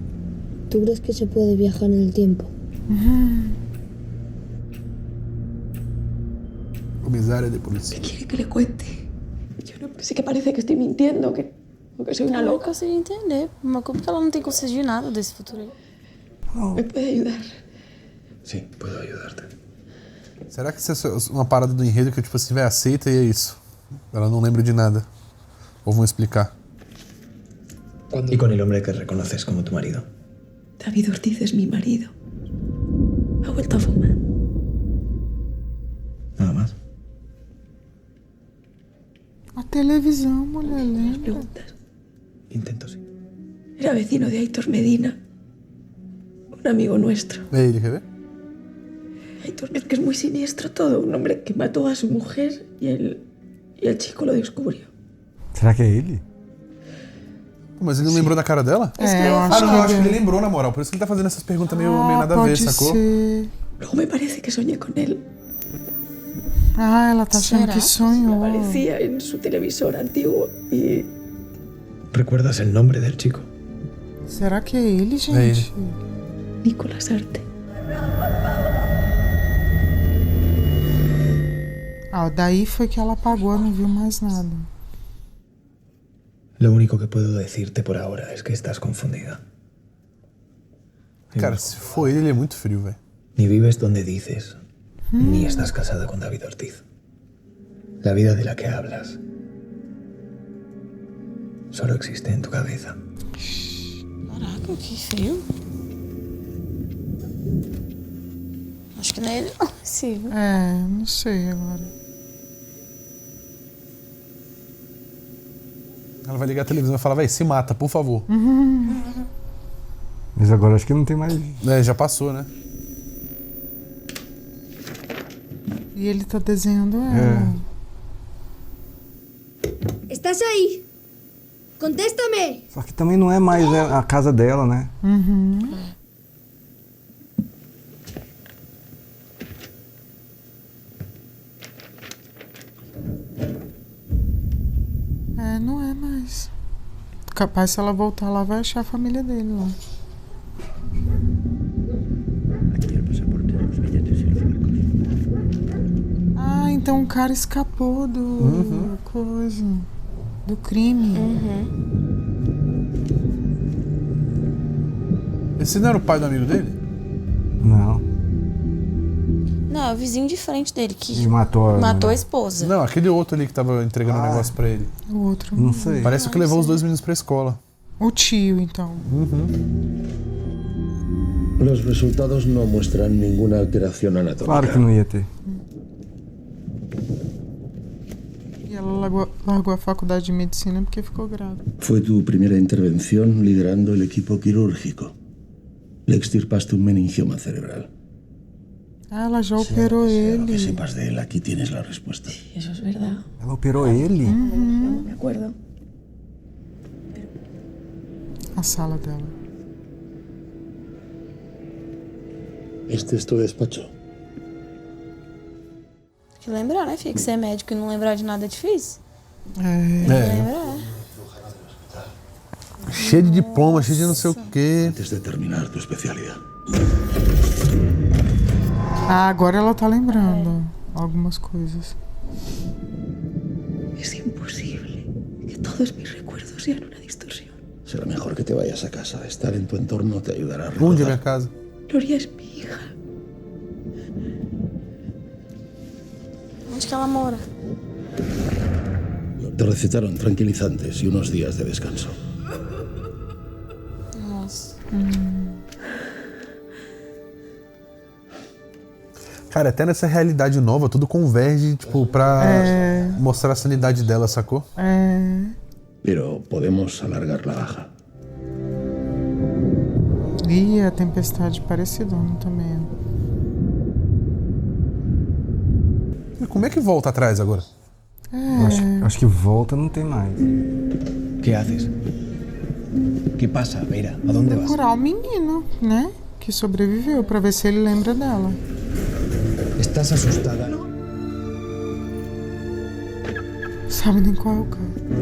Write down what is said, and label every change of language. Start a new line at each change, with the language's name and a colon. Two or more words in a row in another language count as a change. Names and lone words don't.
Spanish: Heitor, ¿Tú crees que se puede viajar en el tiempo? Comisaria de policía. ¿Qué quiere que le cuente? Yo no sé que parece que estoy mintiendo, que soy una
Portuguese: Eu não
Spanish: loca.
Portuguese: consigo entender. Uma culpa que ela não tem consciência de nada desse futuro aí.
Spanish: ¿Me puede ayudar? Sí, puedo ayudarte.
Portuguese: Será que isso é uma parada do enredo que, tipo assim, vai, aceita e é isso? Ela não lembra de nada. Ou vão explicar?
Spanish: ¿Y con el hombre que reconoces como tu marido? David Ortiz es mi marido. Ha vuelto a fumar. Nada más.
Portuguese: A televisão, mulher, lembra?
Spanish: Preguntas. Intento, sí. Era vecino de Aitor Medina. Un amigo nuestro.
Portuguese: É ele, quer ver?
Spanish: Aitor es que es muy siniestro todo. Un hombre que mató a su mujer y el chico lo descubrió.
Portuguese: Será que é ele? Pô, mas ele não lembrou da cara dela? Eu acho que ele lembrou, na moral. Por isso que ele tá fazendo essas perguntas meio nada a ver, sacou?
Spanish: Ser. Luego me parece que soñé con él.
Portuguese: Ah, ela tá achando que sonhou.
Spanish: Aparecía en su televisor antiguo y... ¿Recuerdas el nombre del chico?
Portuguese: Será que é ele, gente? É ele. Nicolás Arte. Ah, daí foi que ela apagou, não viu mais nada.
Spanish: Lo único que puedo decirte por ahora es que estás confundida.
Portuguese: Cara, se for ele é muito frio, velho.
Spanish: Ni vives donde dices, ni estás casada con David Ortiz. La vida de la que hablas solo existe en tu cabeza.
Portuguese: Caraca, que frio. Acho que não é ele, não. Sim. É, não sei agora. Ela vai ligar a televisão e falar, véi, se mata, por favor. Mas agora acho que não tem mais. É, já passou, né? E ele tá desenhando ela.
Spanish: ¿Estás ahí? ¡Contéstame!
Portuguese: Só que também não é mais a casa dela, né? É, não é mais. Capaz, se ela voltar lá, vai achar a família dele lá.
Spanish: Aquí el pasaporte, los billetes y los barcos.
Portuguese: Ah, então o cara escapou do coisa, do crime. Esse não era o pai do amigo dele? Não. Não, é o vizinho de frente dele que E matou matou a esposa. Não, aquele outro ali que tava entregando o negócio pra ele. O outro. Não sei. Parece que levou os dois meninos pra escola. O tio, então.
Spanish: Los resultados no muestran ninguna alteración anatómica.
Portuguese: Claro que não ia ter. E ela largou a faculdade de medicina porque ficou grávida.
Spanish: Fue tu primera intervención liderando el equipo quirúrgico. Le extirpaste un meningioma cerebral.
Portuguese: Ah, ela já operou
Spanish: Lo que
Portuguese: ele.
Spanish: sepas de él, aquí tienes la respuesta. Eso es verdad.
Portuguese: Ela operou ele?
Spanish: No me acuerdo.
Portuguese: A sala dela.
Spanish: Este es tu despacho.
Portuguese: Tem que lembrar, né, filha? Que você é médico e não lembrar de nada é difícil. É. Lembrar. Cheio de diploma, cheio de não sei o quê.
Spanish: Antes de terminar tu especialidad.
Portuguese: Ah, agora ela tá lembrando algumas coisas.
Spanish: Es imposible que todos mis recuerdos sean una distorsión. Será mejor que te vayas a casa. Estar en tu entorno te ayudará a
Portuguese: Onde é minha
Spanish: recordar.
Portuguese: casa?
Spanish: Gloria es mi hija.
Portuguese: Onde que ela mora?
Spanish: Te recetaron tranquilizantes y unos días de descanso.
Portuguese: Nossa. Cara, até nessa realidade nova, tudo converge, tipo, pra mostrar a sanidade dela, sacou? É.
Spanish: Pero podemos alargar la baja.
Portuguese: E a tempestade parecidona também. Mas como é que volta atrás agora? Acho que volta não tem mais.
Spanish: ¿Qué haces? ¿Qué pasa, Vera? ¿A dónde vas?
Portuguese: Procurar o menino, né? Que sobreviveu, pra ver se ele lembra dela.
Spanish: ¿Estás asustada?
Portuguese: Sabe nem qual é o cara.